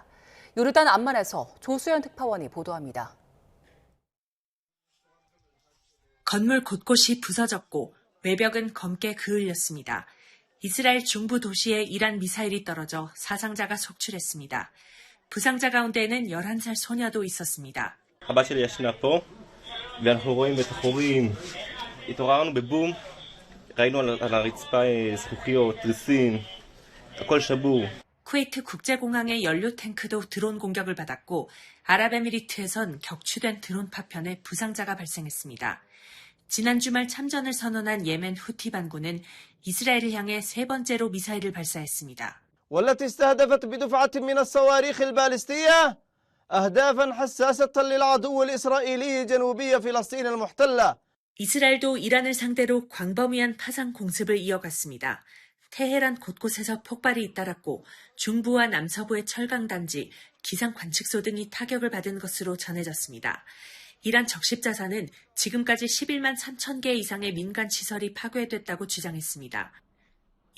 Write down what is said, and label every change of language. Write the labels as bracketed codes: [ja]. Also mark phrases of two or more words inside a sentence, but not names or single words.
[ko] 요르단 암만에서 조수연 특파원이 보도합니다. 건물 곳곳이 부서졌고 외벽은 검게 그을렸습니다. 이스라엘 중부 도시에 이란 미사일이 떨어져 사상자가 속출했습니다. 부상자 가운데에는 11살 소녀도 있었습니다. [he] אבא שלי ישנה פה, ואנחנו רואים את החורים. התעוררנו בבום, ראינו על הרצפה זכוכיות, תריסים, הכל שבור. [ko] 쿠웨이트 국제공항의 연료 탱크도 드론 공격을 받았고 아랍에미리트에선 격추된 드론 파편에 부상자가 발생했습니다. 지난 주말 참전을 선언한 예멘 후티 반군은 이스라엘을 향해 세 번째로 미사일을 발사했습니다. [ar] والتي استهدفت بدفعة من الصواريخ البالستية أهدافا حساسة للعدو الإسرائيلي جنوبي فلسطين المحتلة. [ko] 이스라엘도 이란을 상대로 광범위한 파상 공습을 이어갔습니다. 테헤란 곳곳에서 폭발이 잇따랐고 중부와 남서부의 철강단지, 기상 관측소 등이 타격을 받은 것으로 전해졌습니다. 이란 적십자사는 지금까지 11만 3천 개 이상의 민간 시설이 파괴됐다고 주장했습니다.